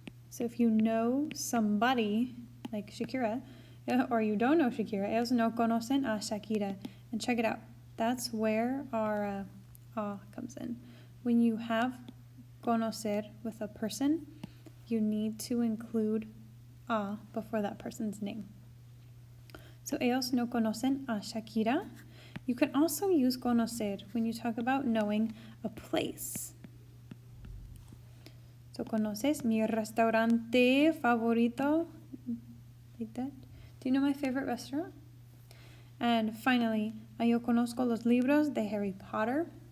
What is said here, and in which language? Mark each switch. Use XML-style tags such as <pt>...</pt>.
<en>So if you know somebody, like Shakira, or you don't know Shakira,</en> <es>ellos no conocen a Shakira.</es> <en>And check it out. That's where our a comes in. When you have conocer with a person, you need to include a before that person's name.</en> <es>So ellos no conocen a Shakira.</es> <en>You can also use conocer when you talk about knowing a place.</en> <es>So, conoces mi restaurante favorito?</es> <en>Like that. Do you know my favorite restaurant? And finally,</en> <es>yo conozco los libros de Harry Potter.</es>